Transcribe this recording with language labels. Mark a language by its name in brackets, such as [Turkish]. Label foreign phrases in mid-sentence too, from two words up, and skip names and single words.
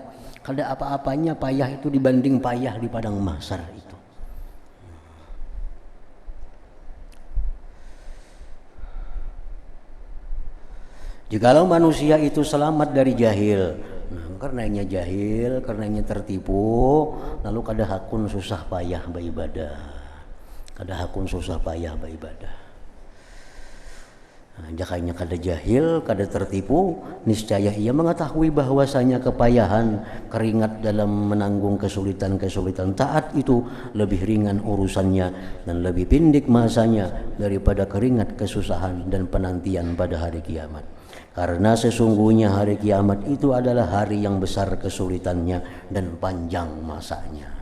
[Banjar] Kada apa-apanya payah itu dibanding payah di padang mahsyar itu. [Indonesian] Jikalau manusia itu selamat dari jahil, karenanya jahil, karenanya tertipu, lalu [Banjar] kada hakun susah payah beribadah, kada hakun susah payah beribadah. Jakanya kada jahil, [Indonesian] kada tertipu, niscaya ia mengetahui bahwasanya kepayahan keringat dalam menanggung kesulitan-kesulitan taat itu lebih ringan urusannya dan lebih pendek masanya daripada keringat kesusahan dan penantian pada hari kiamat. Karena sesungguhnya hari kiamat itu adalah hari yang besar kesulitannya dan panjang masanya.